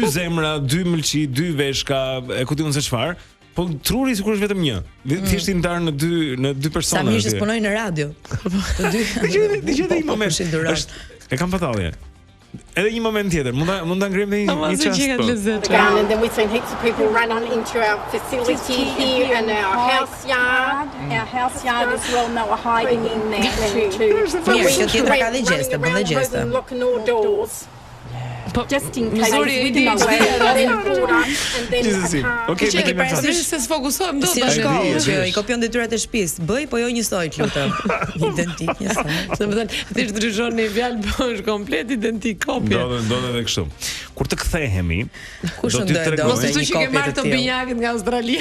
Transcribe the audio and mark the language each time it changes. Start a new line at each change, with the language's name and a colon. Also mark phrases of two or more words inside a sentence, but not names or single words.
Albanian: 2 zemra, 2 mëlçi, 2 veshka, e ku diun se çfarë. Po truri sikur është vetëm një. Thjesht i ndar në dy persona. Sa mirë që punojnë në radio. Të dy. Dëgjoj një moment. E kam fatallje. Edhe një moment tjetër, mund ta ngrem një çast.
English: And then we seen heaps of people running into our facility here and our house yard. Our house yard as well, and they were hiding in there too.
Albanian: Mirë, tjetra ka dhe gjeste, bën dhe gjeste.
English: Locking all doors. Just in case we didn't know and then okay,
Albanian: se sfokusohem dot tash. Që i kopjon detyrat e shtëpisë. Bëj, po jo njësoj, lutem. Identik njësoj. Domethënë, ti ndryshon në fjalë, po është komplet identik kopje. Ndodhet edhe kështu. Kur të kthehemi, do t'ju tregoj. Mos e thuaj që ke marrë të binjakët nga Australia.